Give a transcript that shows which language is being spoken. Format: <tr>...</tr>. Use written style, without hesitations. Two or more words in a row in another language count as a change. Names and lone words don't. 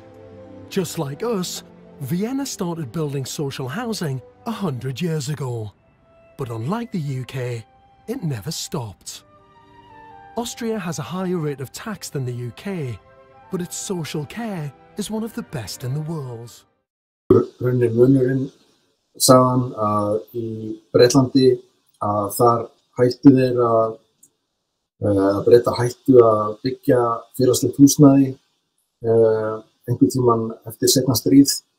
<en>Just like us, Vienna started building social housing 100 years ago. But unlike the UK, it never stopped. Austria has a higher rate of tax than the UK, but its social care is one of the best in the world.</en> <is>Raunin munurinn sagðan að í Bretlandi að þar hættu þeir að Bretar hættu að byggja félagslegt húsnæði einhvern tímann eftir seinna stríð,</is>